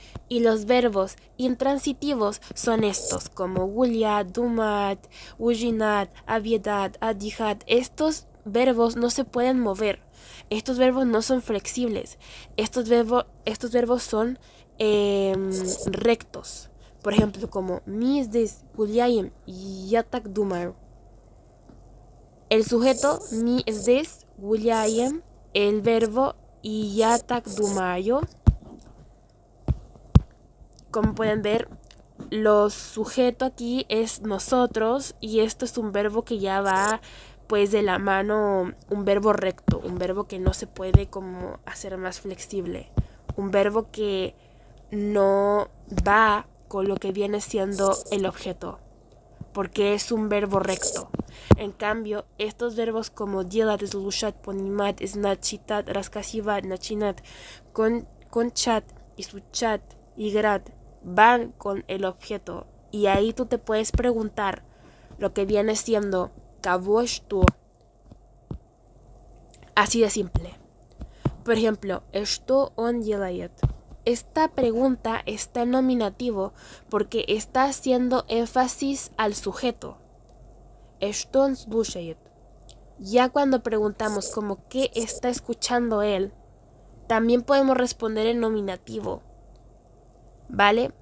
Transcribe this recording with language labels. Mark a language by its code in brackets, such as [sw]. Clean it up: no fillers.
[es] Y los verbos intransitivos son estos, como гулять, думать, ужинать, обедать, отдыхать. Estos verbos no se pueden mover. Estos verbos no son flexibles. Estos verbos son rectos. [ru] Por ejemplo, como мы здесь гуляем, я так думаю. El sujeto мы здесь гуляем, el verbo я так думаю. [es] Como pueden ver, lo sujeto aquí es nosotros y esto es un verbo que ya va pues de la mano, un verbo recto, un verbo que no se puede como hacer más flexible, un verbo que no va con lo que viene siendo el objeto, porque es un verbo recto. En cambio, estos verbos como делать, слушать, понимать, знать, читать, рассказывать, начинать, кончать, изучать, играть, van con el objeto. Y ahí tú te puedes preguntar lo que viene siendo кого что. Así de simple. [ru] Por ejemplo, что он делает. [es] Esta pregunta está en nominativo porque está haciendo énfasis al sujeto. [ru] Что он слушает. [es] Ya cuando preguntamos como qué está escuchando él, también podemos responder en nominativo. ¿Vale?